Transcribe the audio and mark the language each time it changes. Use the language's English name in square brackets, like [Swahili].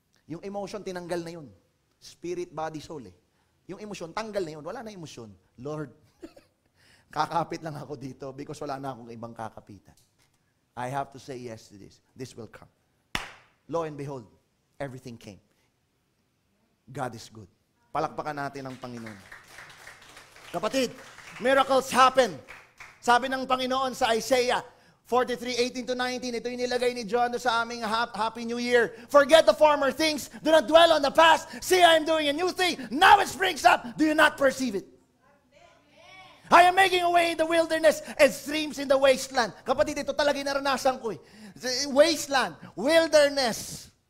[Filipino] Yung emotion, tinanggal na yun. Spirit, body, soul eh. Yung emosyon, tanggal na yun. Wala na emosyon. Lord, kakapit lang ako dito because wala na akong ibang kakapitan. [English] I have to say yes to this. This will come. Lo and behold, everything came. God is good. [Filipino] Palakpakan natin ang Panginoon. Kapatid, [English] miracles happen. [Filipino] Sabi ng Panginoon sa Isaiah 43:18-19, ito yung nilagay ni John sa aming Happy New Year. [English] Forget the former things. Do not dwell on the past. See, I am doing a new thing. Now it springs up. Do you not perceive it? I am making a way in the wilderness and streams in the wasteland. [Filipino] Kapatid, ito talaga yung naranasan ko. Wasteland, wilderness.